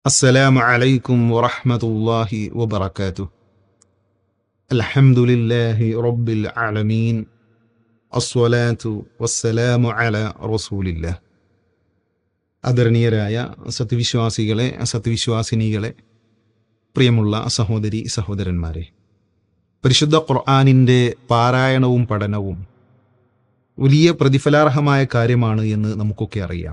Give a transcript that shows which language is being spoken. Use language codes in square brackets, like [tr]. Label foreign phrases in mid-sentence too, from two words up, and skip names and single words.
[ar] السلام عليكم ورحمة الله وبركاته. الحمد لله رب العالمين. الصلاة والسلام على رسول الله. [ml] ആദരണീയരായ സത്യവിശ്വാസികളെ, സത്യവിശ്വാസിനികളെ, പ്രിയമുള്ള സഹോദരി സഹോദരന്മാരെ, പരിശുദ്ധ ഖുർആനിൻ്റെ പാരായണവും പഠനവും വലിയ പ്രതിഫലാർഹമായ കാര്യമാണ് എന്ന് നമുക്കൊക്കെ അറിയാം.